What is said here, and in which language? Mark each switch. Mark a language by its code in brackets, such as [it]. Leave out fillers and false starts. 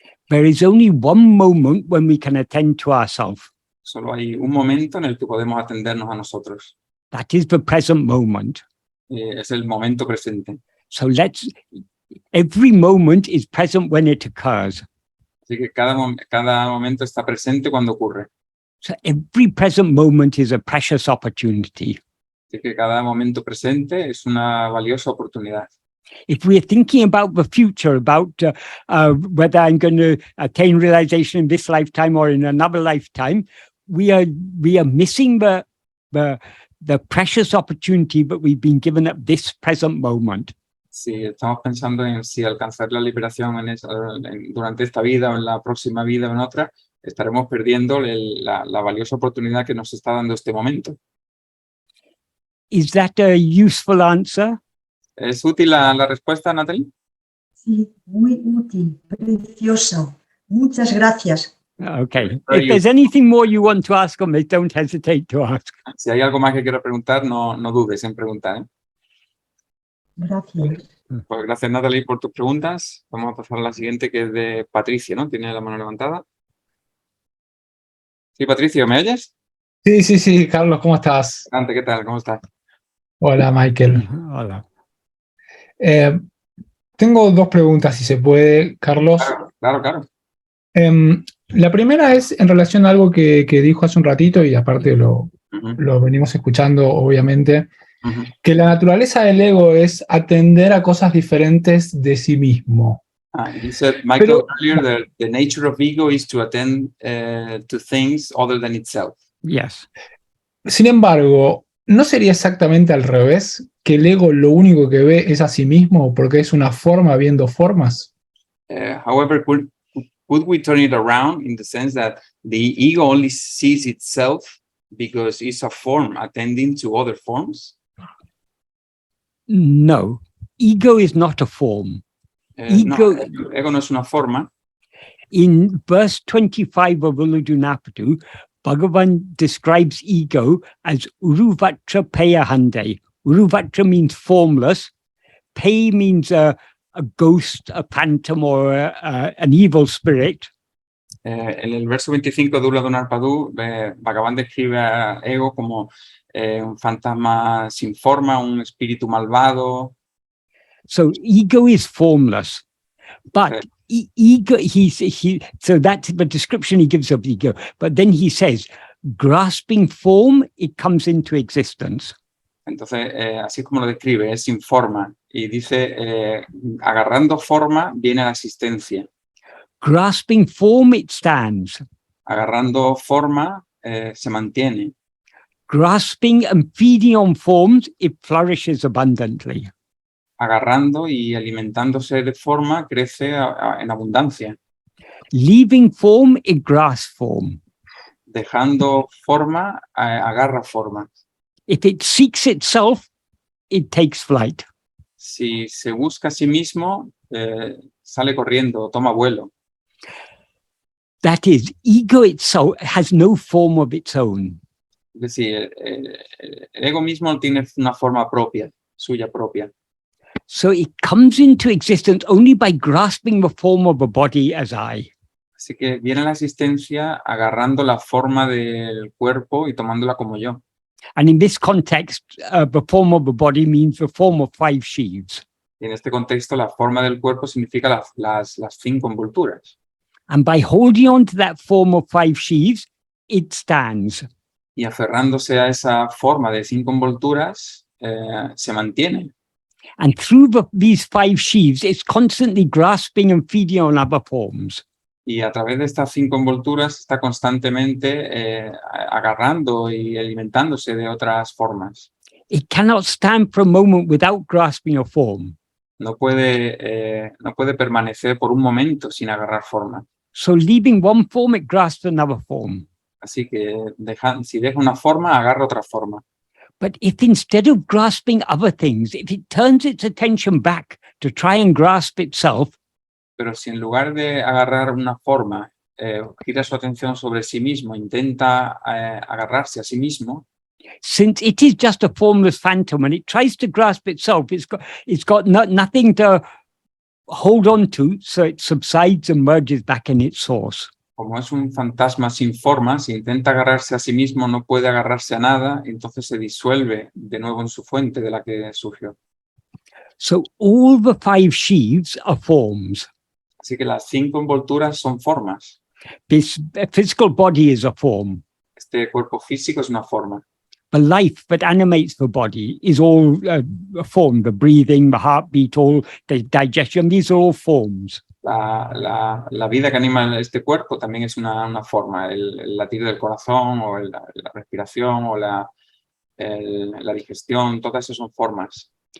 [en] There is only one moment when we can attend to ourselves. [es] Solo hay un momento en el que podemos atendernos a nosotros. [en] That is the present moment. [es] Es el momento presente. [en] So every moment is present when it occurs. [es] Así que cada momento está presente cuando ocurre. [en] So every present moment is a precious opportunity. [es] Así que cada momento presente es una valiosa oportunidad. [en] If we're thinking about the future, about whether I'm going to attain realization in this lifetime or in another lifetime, we are missing the precious opportunity that we've been given at this present moment. [es] Si estamos pensando en si alcanzar la liberación durante esta vida o en la próxima vida o en otra, estaremos perdiendo la valiosa oportunidad que nos está dando este momento. [en] Is that a useful answer? [es] ¿Es útil la respuesta, Natalie? Sí, muy útil, precioso. Muchas gracias. [en] Okay. If there's anything more you want to ask on this, don't hesitate to ask. [es] Si hay algo más que quiera preguntar, no dudes en preguntar, ¿eh? Gracias. Pues gracias, Natalie, por tus preguntas. Vamos a pasar a la siguiente, que es de Patricio, ¿no? ¿Tiene la mano levantada? Sí, Patricio, ¿me oyes? Sí, Carlos, ¿cómo estás? Adelante, ¿qué tal? ¿Cómo estás? Hola, Michael. Hola. Tengo dos preguntas, si se puede, Carlos. Claro. La primera es en relación a algo que dijo hace un ratito, y aparte lo venimos escuchando, obviamente, que la naturaleza del ego es atender a cosas diferentes de sí mismo. [en] You said, Michael, earlier that the nature of ego is to attend to things other than itself. Yes. [es] Sin embargo, ¿no sería exactamente al revés? ¿Que el ego lo único que ve es a sí mismo porque es una forma viendo formas? [en] However, could we turn it around in the sense that the ego only sees itself because it's a form attending to other forms? No. Ego is not a form. [es] Ego no es una forma. [en] In verse 25 of Uludunapadu, Bhagavan describes ego as Uruvatra Payahande. Uruvatra means formless. Pay means a ghost, a phantom, or an evil spirit. [es] En el verso 25 de Uludunapadu, Bhagavan describe a ego como un fantasma sin forma, un espíritu malvado. [en] So ego is formless, but ego. So that's the description he gives of ego. But then he says, grasping form, it comes into existence. [es] Entonces, así como lo describe, es sin forma. Y dice, agarrando forma, viene a la existencia. [en] Grasping form, it stands. [es] Agarrando forma, se mantiene. [en] Grasping and feeding on forms, it flourishes abundantly. [es] Agarrando y alimentándose de forma, crece en abundancia. [en] Leaving form, it grasps form. [es] Dejando forma, agarra forma. [en] If it seeks itself, it takes flight. [es] si se busca a sí mismo, sale corriendo, toma vuelo. [en] That is, ego itself has no form of its own. [es] Es decir, el ego mismo tiene una forma propia, suya propia. [en] So it comes into existence only by grasping the form of a body as I. [es] Así que viene a la existencia agarrando la forma del cuerpo y tomándola como yo. [en] And in this context, the form of a body means the form of 5 sheaves. [es] Y en este contexto, la forma del cuerpo significa las 5 envolturas. [en] And by holding on to that form of 5 sheaves, it stands. [es] Y aferrándose a esa forma de 5 envolturas, se mantiene. [en] And through these 5 sheaves, it's constantly grasping and feeding on other forms. [es] Y a través de estas 5 envolturas está constantemente agarrando y alimentándose de otras formas. [en] It cannot stand for a moment without grasping a form. [es] No puede permanecer por un momento sin agarrar forma. [en] So leaving one form, it grasps another form. [es] Así que si deja una forma, agarra otra forma. [en] But if instead of grasping other things, if it turns its attention back to try and grasp itself, [es] Pero si en lugar de agarrar una forma, gira su atención sobre sí mismo, intenta agarrarse a sí mismo, [en] since it is just a formless phantom and it tries to grasp itself, it's got nothing to hold on to, so it subsides and merges back in its source. [es] como es un fantasma sin forma, si intenta agarrarse a sí mismo, no puede agarrarse a nada, entonces se disuelve de nuevo en su fuente de la que surgió. [en] So all the 5 sheaves are forms. [es] Así que las 5 envolturas son formas. [en] This physical body is a form. [es] Este cuerpo físico es una forma. [en] The life that animates the body is all a form. The breathing, the heartbeat, all the digestion, these are all forms. [es] La vida que anima este cuerpo también es una forma. El latido del corazón o la respiración o la digestión, todas esas son formas.